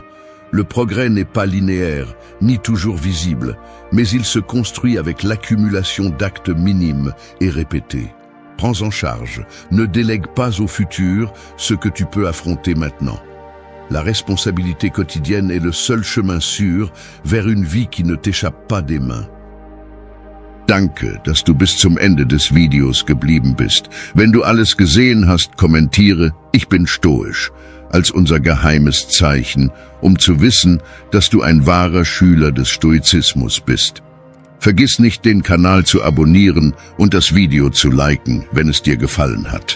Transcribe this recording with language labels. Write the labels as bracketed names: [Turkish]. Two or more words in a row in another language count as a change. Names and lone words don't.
[French] Le progrès n'est pas linéaire, ni toujours visible, mais il se construit avec l'accumulation d'actes minimes et répétés. Prends en charge, ne délègue pas au futur ce que tu peux affronter maintenant. La responsabilité quotidienne est le seul chemin sûr vers une vie qui ne t'échappe pas des mains. [German] Danke, dass du bis zum Ende des Videos geblieben bist. Wenn du alles gesehen hast, kommentiere, ich bin stoisch, als unser geheimes Zeichen, zu wissen, dass du ein wahrer Schüler des Stoizismus bist. Vergiss nicht, den Kanal zu abonnieren und das Video zu liken, wenn es dir gefallen hat.